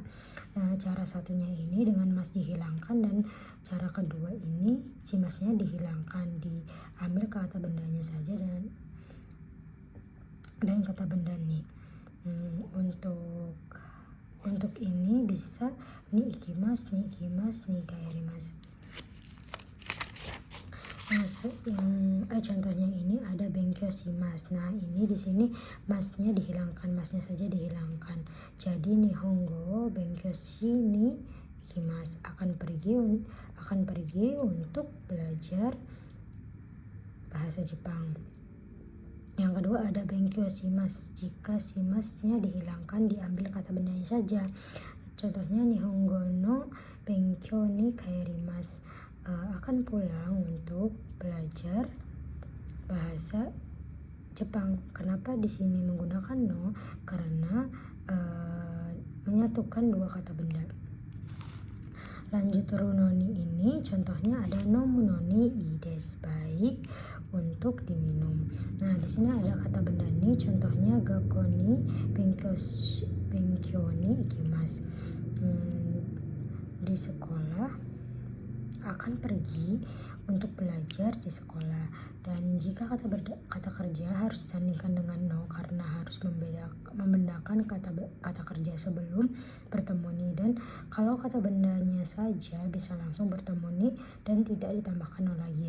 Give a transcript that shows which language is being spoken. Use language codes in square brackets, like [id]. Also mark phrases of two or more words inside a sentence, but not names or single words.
[id] Nah, cara satunya ini dengan mas dihilangkan, dan cara kedua ini si masnya dihilangkan, diambil kata bendanya saja dan kata benda nih. Untuk ini bisa [ja] に行きます、に帰ります. [id] Contohnya ini ada [ja] 勉強します. [id] Nah, ini di sini masnya dihilangkan, masnya saja dihilangkan. Jadi [ja] 日本語勉強しに行きます, [id] akan pergi untuk belajar bahasa Jepang. Yang kedua ada [ja] 勉強します. [id] Jika shimasnya dihilangkan, diambil kata bendanya saja. Contohnya [ja] 日本語の勉強に帰ります, [id] akan pulang untuk belajar bahasa Jepang. Kenapa di sini menggunakan no? Karena menyatukan dua kata benda. Lanjut runoni ini contohnya ada [ja] 飲むのにいいです, [id] baik untuk diminum. Nah, di sini ada kata benda ni, contohnya [ja] 学校に勉強に行きます. [id] Di sekolah akan pergi untuk belajar di sekolah. Dan jika kata kerja harus disandingkan dengan no karena harus membedakan kata kerja sebelum bertemu ni, dan kalau kata bendanya saja bisa langsung bertemu ni dan tidak ditambahkan no lagi.